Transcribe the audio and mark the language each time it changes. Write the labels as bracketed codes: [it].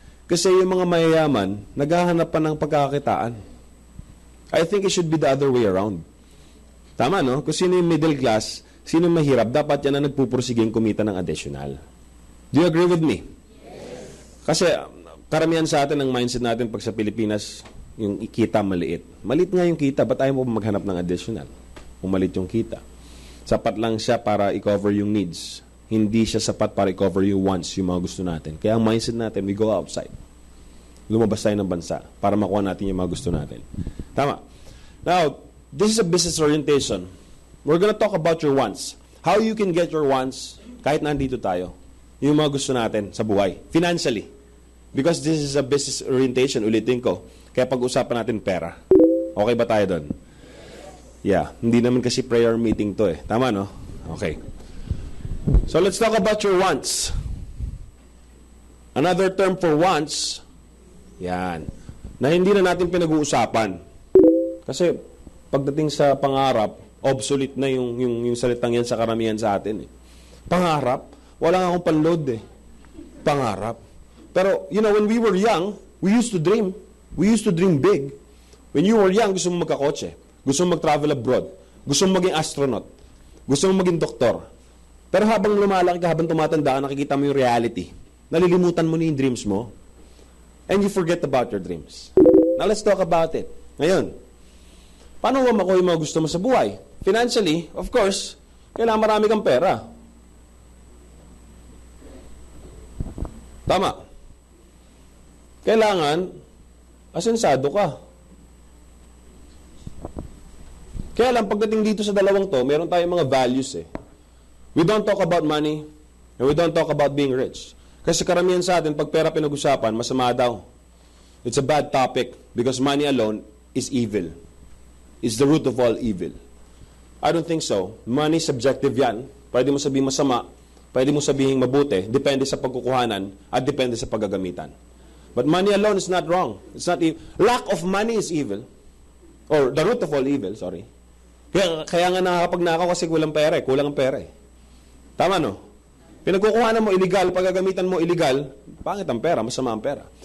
[tl] Kasi yung mga mayayaman, naghahanap pa ng pagkakakitaan. [en] I think it should be the other way around. [tl] Tama, no? Kung sino yung middle class, sino yung mahirap, dapat yan na nagpupursiging kumita ng additional. [en] Do you agree with me? [tl] Yes. Kasi karamihan sa atin, ang mindset natin pag sa Pilipinas, yung kita maliit. Maliit nga yung kita, ba't ayaw mo maghanap ng additional? Kung maliit yung kita. Sapat lang siya para i-cover yung needs hindi siya sapat para i-cover yung wants, yung mga gusto natin. Kaya ang mindset natin, [en] we go outside. [tl] Lumabas tayo ng bansa para makuha natin yung mga gusto natin. Tama. [en] Now, this is a business orientation. We're gonna talk about your wants. How you can get your wants [tl] kahit nandito tayo. Yung mga gusto natin sa buhay. [en] Financially. Because this is a business orientation, [tl] ulitin ko. Kaya pag-usapan natin pera. Okay ba tayo doon? Yeah. Hindi naman kasi prayer meeting to eh. Tama, no? Okay. [en] So let's talk about your wants. Another term for wants, [tl] yan, na hindi na natin pinag-uusapan. Kasi pagdating sa pangarap, obsolete na yung salitang yan sa karamihan sa atin. Eh. Pangarap? Wala nga akong panload eh. Pangarap. [en] Pero, you know, when we were young, we used to dream. We used to dream big. When you were young, [tl] gusto mo magkakotse. Gusto mo mag-travel abroad. Gusto mo maging astronaut. Gusto mo maging doktor. Pero habang lumalaki ka, habang tumatanda ka, nakikita mo yung reality. Nalilimutan mo na yung dreams mo. [en] And you forget about your dreams. Now, let's talk about it. [tl] Ngayon, paano mo makuha yung mga gusto mo sa buhay? [en] Financially, of course, [tl] kailangan marami kang pera. Tama. Kailangan, asensado ka. Kaya lang, pagdating dito sa dalawang to, meron tayong mga values eh. [en] We don't talk about money, and we don't talk about being rich. [tl] Kasi karamihan sa atin, pag pera pinag-usapan, masama daw. [en] It's a bad topic because money alone is evil. It's the root of all evil. I don't think so. Money, subjective yan. [tl] Pwede mo sabihin masama, pwede mo sabihin mabuti, depende sa pagkukuhanan, at depende sa paggagamitan. [en] But money alone is not wrong. It's not evil. Lack of money is evil. Or the root of all evil, sorry. [tl] Kaya nga nakakapagnakaw kasi kulang pera eh. Kulang ang pera eh. Tama no? Pinagkukuhanan mo illegal, paggagamitan mo illegal, pangit ang pera, masama ang pera.